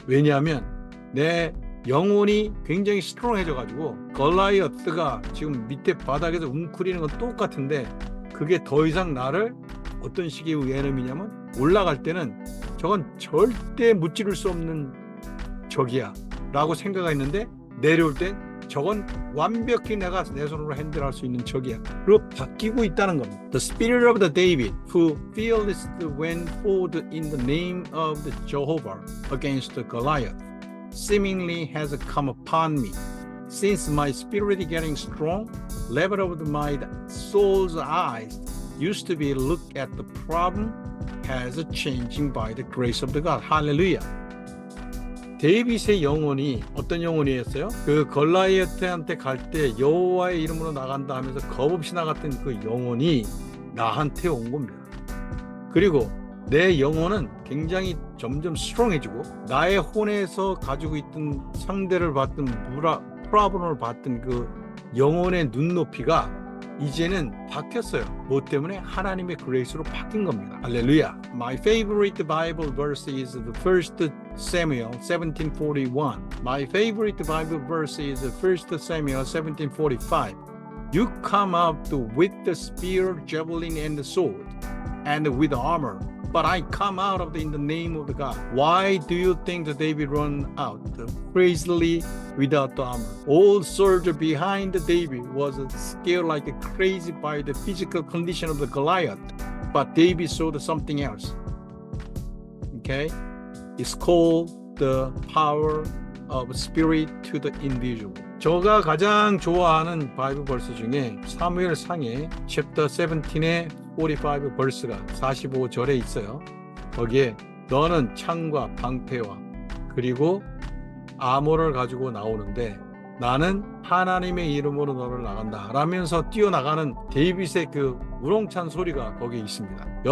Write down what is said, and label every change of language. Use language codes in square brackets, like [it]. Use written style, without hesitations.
[ko] 왜냐하면 내 영혼이 굉장히 스트롱해져가지고 걸라이어트가 지금 밑에 바닥에서 웅크리는 건 똑같은데 그게 더 이상 나를 어떤 식의 에너미냐면 올라갈 때는 저건 절대 무찌를 수 없는 적이야 라고 생각했는데 내려올 땐 저건 완벽히 내가 내 손으로 핸들할 수 있는 적이야 로 바뀌고 있다는 겁니다. [en] The spirit of the David who fearlessly went forward in the name of the Jehovah against the Goliath seemingly has come upon me. Since my spirit is getting strong, level of my soul's eyes used to be look at the problem has a changing by the grace of the God. [ko] 할렐루야. 데이빗의 영혼이 어떤 영혼이었어요? 그 걸라이어트한테 갈 때 여호와의 이름으로 나간다 하면서 겁없이 나갔던 그 영혼이 나한테 온 겁니다. 그리고 내 영혼은 굉장히 점점 스트롱해지고 나의 혼에서 가지고 있던 상대를 받던 프로블럼을 받던 그 영혼의 눈높이가 이제는 바뀌었어요. 뭐 때문에? 하나님의 그레이스로 바뀐 겁니다. 할렐루야. [en] My favorite Bible verse is the 1 Samuel 17:41. My favorite Bible verse is the 1 Samuel 17:45. You come out with the spear, javelin, and the sword, and with armor. But I come out in the name of the God. Why do you think that David run out crazily without the armor? All soldier behind David was scared like crazy by the physical condition of the Goliath. But David saw something else. Okay? It's called the power of spirit to the individual. [ko] 제가 가장 좋아하는 바이블 벌스 중에 사무엘상의 챕터 17의 45 벌스가 45절에 있어요. 거기에 너는 창과 방패와 그리고 암호를 가지고 나오는데 나는 하나님의 이름으로 너를 나간다 라면서 뛰어나가는 데이빗의 그 우렁찬 소리가 거기에 있습니다.